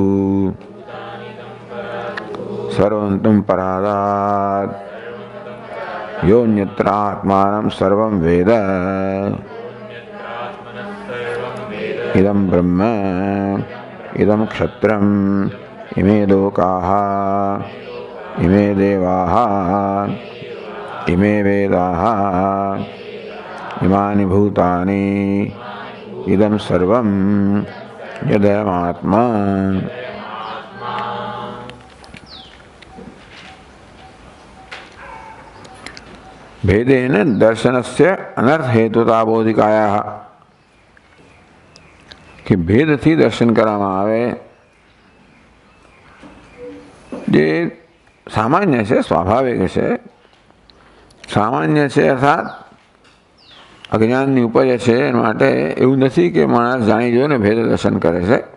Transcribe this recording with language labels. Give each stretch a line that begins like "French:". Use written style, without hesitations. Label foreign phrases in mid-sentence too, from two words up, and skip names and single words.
Sanskrit: सर्वं तं परादात् योऽन्यत्र आत्मानं सर्वं वेद इदं ब्रह्म इदं क्षत्रम् इमे लोकाः इमे देवाः इमे वेदाः इमानि भूतानि इदं सर्वं यदयमात्मा। भेदेन दर्शनस्य अनर्थ हेतुता बोधिकायाः कि
Gujarati: भेदથી દર્શન કરવામાં આવે જે સામાન્ય છે સ્વાભાવિક છે સામાન્ય છે અર્થાત અજ્ઞાનની ઉપજ છે એ માટે એવું નથી કે માણસ જાણી જોઈને ભેદ દર્શન કરે છે.